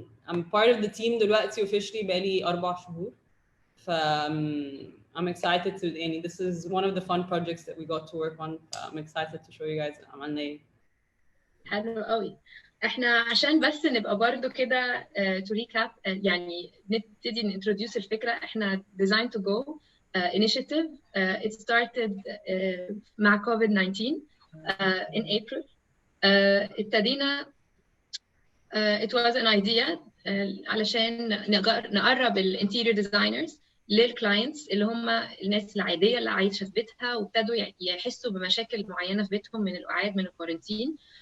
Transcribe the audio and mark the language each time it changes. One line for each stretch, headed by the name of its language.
English: I'm part of the team
Arabic: دلوقتي
English: officially
Arabic: بقالي 4 شهور. ف
English: I'm excited to
Arabic: يعني
English: this is one of the fun projects that we got to work on. I'm excited to show you guys
Arabic: عملنا ايه. حلو قوي. احنا عشان بس نبقى برضو كده
English: to recap
Arabic: يعني نبتدي نintroduce الفكرة. احنا
English: Design to Go initiative. It started
Arabic: مع
English: COVID-19 in April.
Arabic: ابتدينا
English: it was an idea
Arabic: علشان نقرب الانتيريور ديزاينرز للكلاينتس اللي هم الناس العاديه اللي عايشه في بيتها وابتدوا يحسوا بمشاكل معينه في بيتهم من القعاد من الكورنتين.